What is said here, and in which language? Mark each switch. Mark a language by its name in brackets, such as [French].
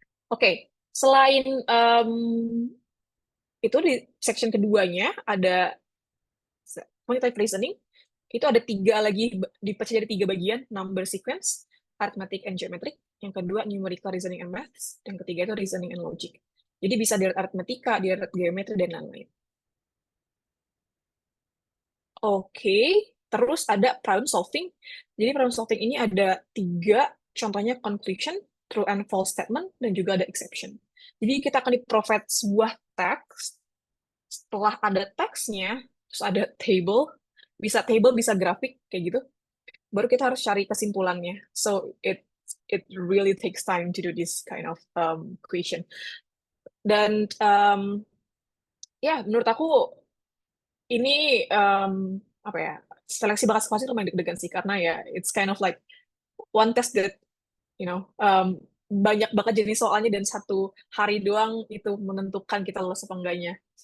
[Indonesian] Oke, selain itu di section keduanya ada quantitative reasoning. Itu ada 3 lagi, dipecah jadi 3 bagian: number sequence, arithmetic and geometric, yang kedua numerical reasoning and maths, yang ketiga itu reasoning and logic. Jadi bisa dari aritmetika, dari geometri, dan lain-lain. Oke, terus ada problem solving. Jadi problem solving ini ada 3, contohnya conclusion, true and false statement, dan juga ada exception. Jadi kita akan di-provide sebuah teks, setelah ada teksnya, terus ada table, bisa grafik, kayak gitu, baru kita harus cari kesimpulannya. [English] So it really takes time to do this kind of question. [Indonesian] Dan ya menurut aku ini apa ya, seleksi bakat sekolah itu lumayan deg-degan sih, karena ya [English] it's kind of like one test that [Indonesian] banyak banget jenis soalnya, dan 1 hari doang itu menentukan kita lulus apa enggaknya.